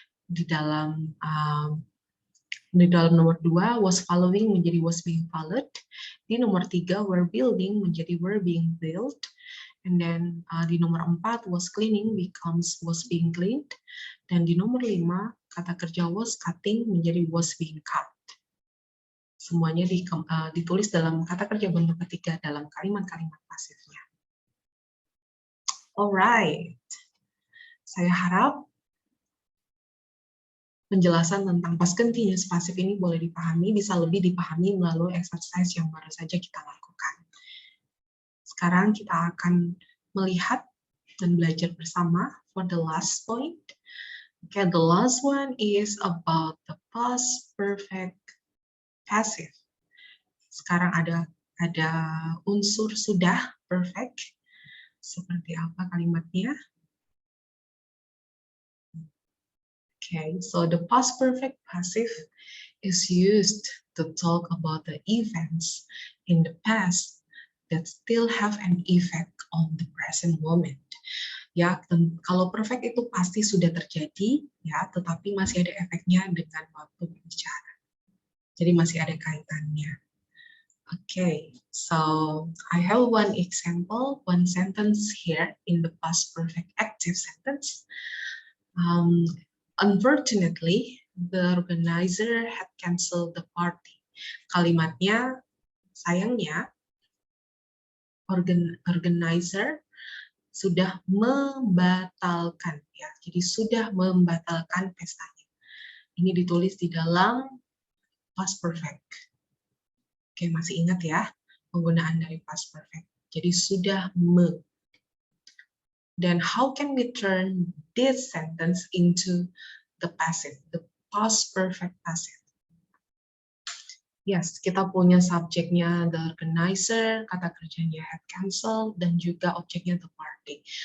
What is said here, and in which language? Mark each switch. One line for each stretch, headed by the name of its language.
Indonesian: Di dalam nomor 2
English: was following
Indonesian: menjadi
English: was being followed.
Indonesian: Di nomor 3
English: were building
Indonesian: menjadi
English: were being built. And then
Indonesian: di nomor 4
English: was cleaning becomes was being cleaned.
Indonesian: Dan di nomor 5 kata kerja was cutting menjadi was being cut. Semuanya ditulis dalam kata kerja bentuk ketiga dalam kalimat-kalimat pasifnya.
English: Alright,
Indonesian: saya harap penjelasan tentang past continuous pasif ini boleh dipahami, bisa lebih dipahami melalui exercise yang baru saja kita lakukan. Sekarang kita akan melihat dan belajar bersama
English: for the last point. Okay, the last one is about the past perfect passive.
Indonesian: Sekarang ada unsur sudah perfect. Seperti apa kalimatnya?
English: Okay, so the past perfect passive is used to talk about the events in the past that still have an effect on the present moment.
Indonesian: Ya, kalau perfect itu pasti sudah terjadi, ya, tetapi masih ada efeknya dengan waktu berbicara. Jadi masih ada kaitannya.
English: Okay, so I have one example, one sentence here in the past perfect active sentence. Unfortunately, the organizer had canceled the party.
Indonesian: Kalimatnya, sayangnya, organizer sudah membatalkan, ya. Jadi sudah membatalkan pestanya. Ini ditulis di dalam past perfect. Oke, masih ingat ya penggunaan dari past perfect. Jadi sudah
English: Then how can we turn this sentence into the passive, the past perfect passive? Yes,
Indonesian: kita punya subjeknya
English: the organizer,
Indonesian: kata kerjanya
English: had canceled,
Indonesian: dan juga objeknya
English: the party.